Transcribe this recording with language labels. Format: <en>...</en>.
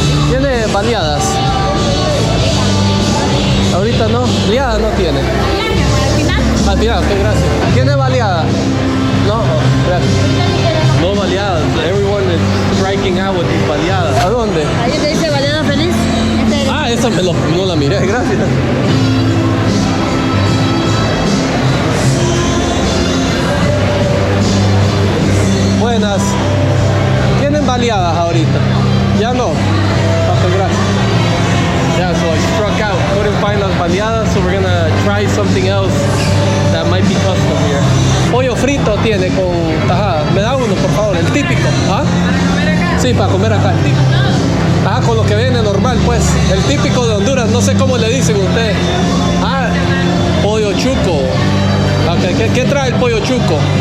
<es>¿Tiene baleadas? Ahorita no. Baleadas no tiene. Al final, ok, gracias. ¿Tiene baleadas? No, gracias. No baleadas.</es> <en>Everyone is striking out with these baleadas.</en> <es>¿A dónde? Ahí te dice baleada feliz. Ah, esa no la miré, gracias. Buenas. ¿Tienen baleadas ahorita? Ya no. Okay, gracias.</es> <en>Yeah, so I struck out. Couldn't find las baleadas, so we're gonna try something else that might be custom here.</en> <es>Pollo frito tiene con tajada. Me da uno, por favor, el típico. ¿Ah? Sí, para comer acá, el típico. Ah, con lo que viene normal, pues. El típico de Honduras, no sé cómo le dicen ustedes. Ah, pollo chuco. Okay, ¿qué trae el pollo chuco?</es>